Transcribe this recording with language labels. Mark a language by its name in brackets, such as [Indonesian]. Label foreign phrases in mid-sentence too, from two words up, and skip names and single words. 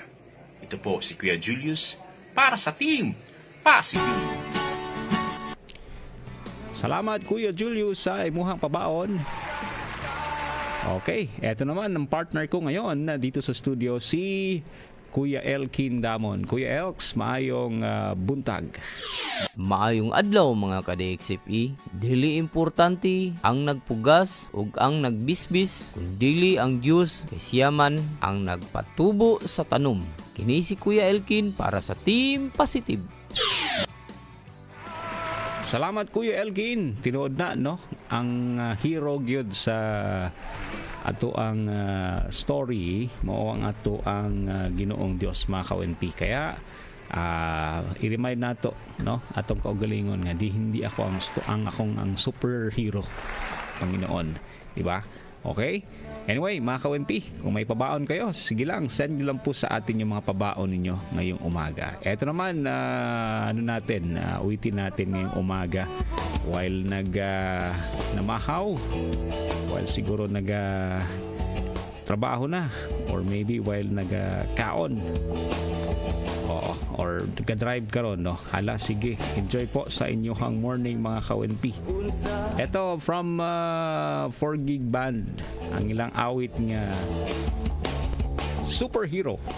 [Filipino] Ito po si Kuya Julius para sa Team Positive. [Cebuano] Salamat, Kuya Julius, sa imuhang pabaon. [Filipino] Okay, eto naman ang partner ko ngayon na dito sa studio, si Kuya Elkin Damon. Kuya Elks, [Cebuano] maayong buntag. Maayong adlaw mga ka-DXFE. Dili importante ang nagpugas ug ang nagbisbis, kundi ang Dios kay siya man ang nagpatubo sa tanom. Kini si Kuya Elkin para sa Team Positive. Salamat Kuya Elkin. Tinuod na no ang hero gyud sa ato ang story mao ang ato ang Ginoong Dios mga ka-ONP. Kaya i-remind nato no atong kaugalingon nga [Filipino] hindi ako ang superhero Panginoon, [Cebuano] di ba? Okay? [Filipino] Anyway, mga ka-ONP, kung may pabaon kayo, sige lang, send nyo lang po sa atin yung mga pabaon ninyo ngayong umaga. Eto naman, uwitin natin ngayong umaga while namahaw, while siguro trabaho na, [English] or maybe while kaon. [Cebuano] Oo, or nag-drive ka ron, no? [Filipino] Hala, sige, enjoy po sa inyong morning mga ka-ONP. Ito from 4Gig Band, [Cebuano] ang ilang awit nga Superhero.